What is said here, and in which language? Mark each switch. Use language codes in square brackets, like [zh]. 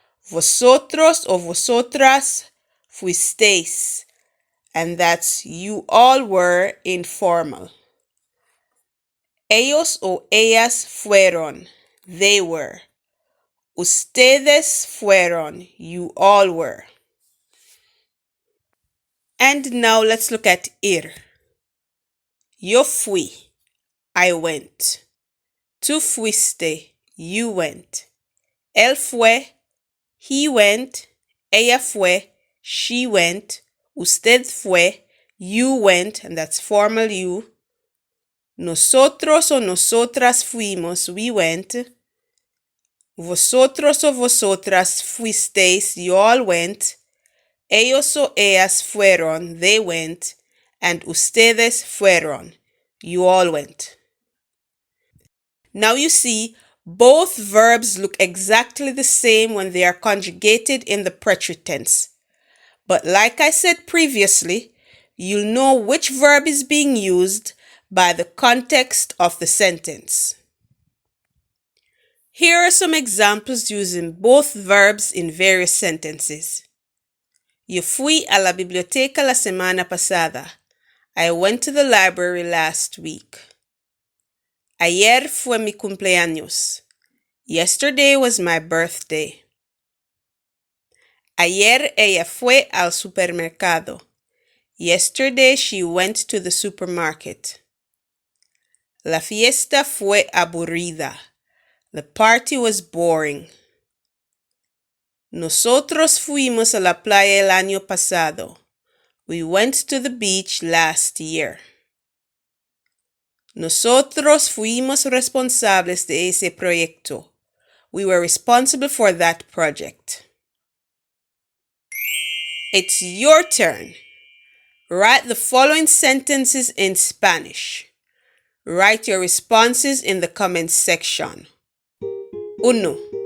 [es] Vosotros o vosotras fuisteis. [en] And that's you all were informal. [es] Ellos o ellas fueron, [en] they were. [es] Ustedes fueron, [en] you all were. And now let's look at ir. [es] Yo fui, [en] I went. [es] Tú fuiste, [en] you went. [es] Él fue, [en] he went. [es] Ella fue, [en] she went. [es] Usted fue, [en] you went, and that's formal you. [es] Nosotros o nosotras fuimos, [en] we went. [es] Vosotros o vosotras fuisteis, [en] you all went. [es] Ellos o ellas fueron, [en] they went. And [es] ustedes fueron, [en] you all went. Now you see, both verbs look exactly the same when they are conjugated in the preterite tense. But like I said previously, you'll know which verb is being used by the context of the sentence. Here are some examples using both verbs in various sentences. [es] Yo fui a la biblioteca la semana pasada. [en] I went to the library last week. [es] Ayer fue mi cumpleaños. [en] Yesterday was my birthday. [es] Ayer ella fue al supermercado. [en] Yesterday she went to the supermarket. [es] La fiesta fue aburrida. [en] The party was boring. [es] Nosotros fuimos a la playa el año pasado. [en] We went to the beach last year. [es] Nosotros fuimos responsables de ese proyecto. [en] We were responsible for that project. It's your turn. Write the following sentences in Spanish. Write your responses in the comments section. 1.